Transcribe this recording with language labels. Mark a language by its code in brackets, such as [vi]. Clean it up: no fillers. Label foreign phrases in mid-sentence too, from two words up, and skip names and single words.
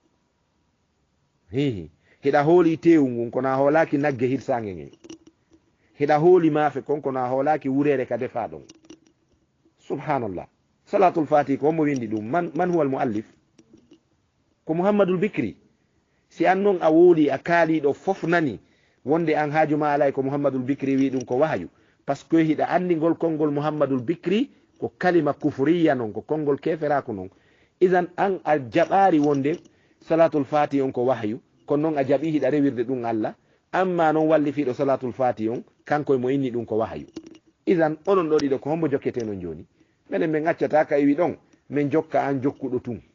[ff] hihi hiɗa hooli tewu ngun kono a hoolaki nagge hirsange ngen hiɗa hooli maafe kon kono a hoolaki wurere ka defa ɗon subhanallah [ar] صلاة الفاتح [ff] ko hommo windi ɗum [ar] من هو المؤلف [ff] ko mouhammadoul bicri si an noon a wooli a kaaliɗo fof nani wonde an haaju ma alay ko mouhammadoul bicri wi ɗum ko wahyu par ce que hiɗa andi ngol konngol mouhammadoul bicri ko [ar] كلمة كفرية [ff] noon ko konngol keferaku noon isan an a jaɓaari wonde [ar] صلاة الفاتح [ff] on ko wahyu kono noon a jaɓi hiɗa rewirde ɗum Allah amma noon walli fiiɗo [ar] صلاة الفاتح [ff] on kanko mo inni ɗum ko wahyu isan onon ɗo ɗiɗo ko hombo jokkete non joni minen min accata ka iwi ɗon min jokka an jokkuɗo tun